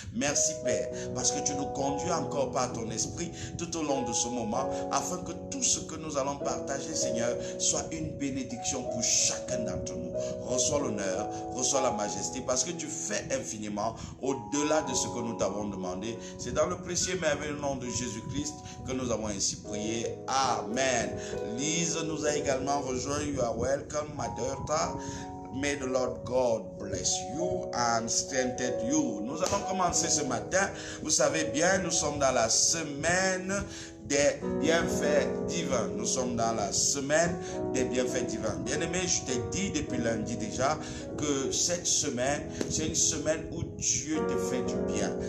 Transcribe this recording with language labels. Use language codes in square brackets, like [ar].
[fr] Merci Père, parce que tu nous conduis encore par ton esprit tout au long de ce moment, afin que tout ce que nous allons partager, Seigneur, soit une bénédiction pour chacun d'entre nous. Reçois l'honneur, reçois la majesté, parce que tu fais infiniment au-delà de ce que nous t'avons demandé. C'est dans le précieux et merveilleux nom de Jésus-Christ que nous avons ainsi prié. Amen. Lise nous a également rejoint. [en] You are welcome, my daughter. May the Lord God bless you and strengthen you. [fr] Nous allons commencer ce matin. Vous savez bien, nous sommes dans la semaine des bienfaits divins. Nous sommes dans la semaine des bienfaits divins. Bien-aimé, je t'ai dit depuis lundi déjà que cette semaine, c'est une semaine où Dieu te fait du bien.